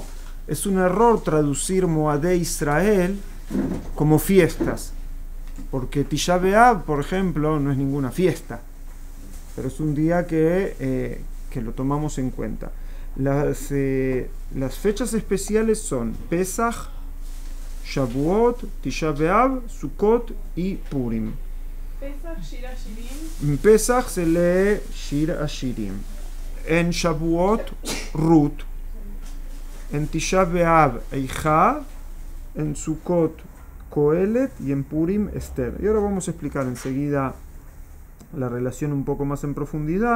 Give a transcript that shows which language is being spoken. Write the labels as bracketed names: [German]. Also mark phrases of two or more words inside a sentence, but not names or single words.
[Spanish] Es un error traducir [Hebrew] Moadé Israel [Spanish] como fiestas, porque Tisha B'Av, por ejemplo, no es ninguna fiesta, pero es un día que lo tomamos en cuenta. Las fechas especiales son Pesach, Shavuot, Tisha B'Av, Sukkot y Purim. Pesach, Shir HaShirim. En Pesach se lee Shir HaShirim. En Shavuot, Ruth. En Tisha B'Av, Eijá. En Sukkot, Kohelet. Y en Purim, Esther. Y ahora vamos a explicar enseguida la relación un poco más en profundidad.